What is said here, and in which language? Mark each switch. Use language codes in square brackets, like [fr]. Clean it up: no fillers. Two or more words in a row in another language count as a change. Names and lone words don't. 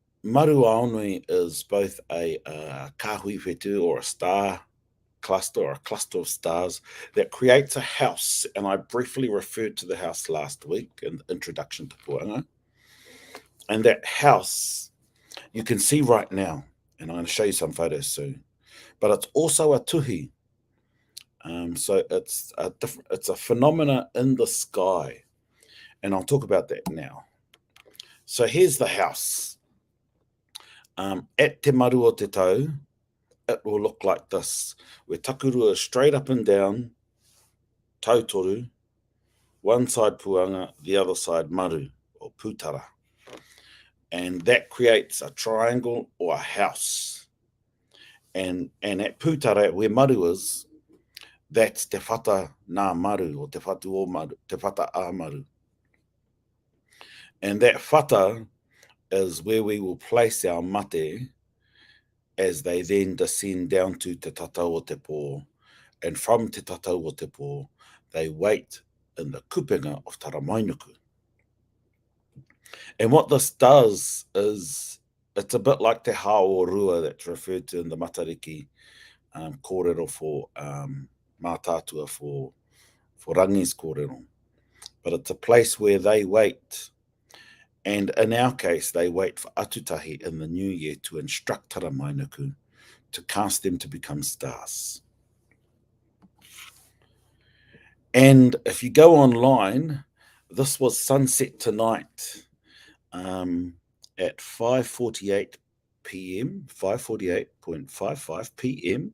[en] Maru Aonui is both a [mi] kahui whetū [en] or a star cluster or a cluster of stars that creates a house. And I briefly referred to the house last week in the introduction to Puanga. And that house you can see right now, and I'm going to show you some photos soon, but it's also a tuhi. So it's a phenomena in the sky, and I'll talk about that now. So here's the house. [mi] At te maru o te tau, [en] it will look like this, where takurua is straight up and down, tautoru, one side puanga, the other side maru, or putara. And that creates a triangle or a house. And at putara, where maru is, that's [mi] te whata nā maru, [en] or [mi] te whatu o maru, te whata a maru. [en] And that whata is where we will place our mate as they then descend down to [mi] te tatau o te pō. [en] And from [mi] te tatau o te pō, [en] they wait in the kupenga of Taramainuku. And what this does is, it's a bit like [mi] te hao rua [en] that's referred to in the [mi] Matariki kōrero [en] for mātātua for rangi's kōrero. But it's a place where they wait. And in our case, they wait for atutahi in the new year to instruct Taramainuku to cast them to become stars. And if you go online, this was sunset tonight at 5:48 p.m., 5:48.55 p.m.